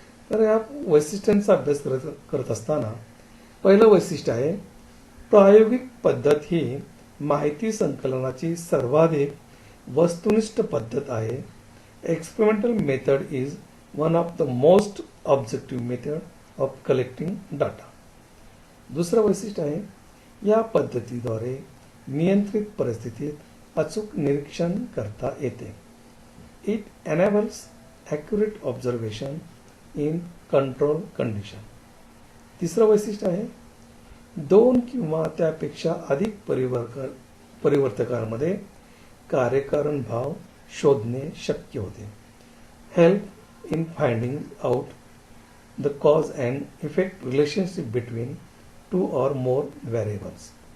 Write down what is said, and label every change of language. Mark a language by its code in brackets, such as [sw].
[mr] तर या वैशिष्ट्यांचा अभ्यास करत असताना पहिलं वैशिष्ट्य आहे प्रायोगिक पद्धत ही माहिती संकलनाची सर्वाधिक वस्तुनिष्ठ पद्धत आहे. [en] Experimental method is one of the most objective method of collecting data. [mr] दुसरं वैशिष्ट्य आहे या पद्धतीद्वारे नियंत्रित परिस्थितीत अचूक निरीक्षण करता येते. [en] It enables accurate observation in control condition. [mr] तिसरं वैशिष्ट्य आहे 2 किंवा त्यापेक्षा अधिक परिवर्तकांमध्ये कार्यकारण भाव शोधणे शक्य होते. [en] Help in finding out the cause and effect relationship between 2 or more variables.